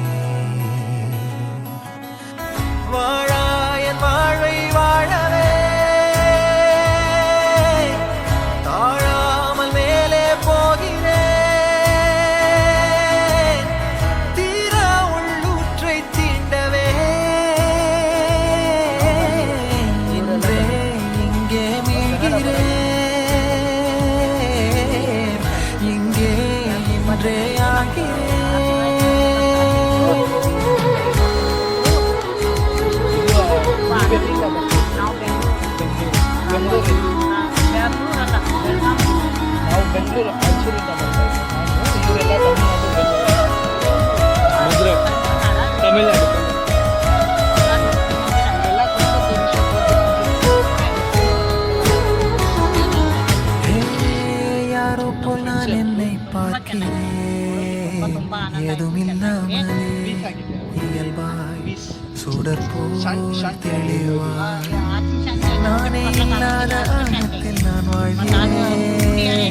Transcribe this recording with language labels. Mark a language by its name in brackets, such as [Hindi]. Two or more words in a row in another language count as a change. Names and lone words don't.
[Tamil] வாழாயன் வாழ்வை வாழவே தாழாமல் மேலே போகிறேன். தீரா உள்ளூற்றை தீண்டவே இன்றே இங்கே மீழ்கிறேன். இங்கே இன்றே ஆகிறேன். [Kannada] ನಾವು ಬೆಂಗಳೂರು ಮೈಸೂರಿಂದ ಬರ್ತಾ ಇದ್ದೀವಿ. ಇವರೆಲ್ಲ ಮಧುರೈ ತಮಿಳ್ನಾಡು [Tamil] யாரோ போல் நான் என்னை பார்க்கிறேன். ஏதுமில்லாமலே இயல்பாய் சுடற்போல் தெளிவாய் நானே இல்லாத ஆழத்தில் நான் வாழ்கிறேன்.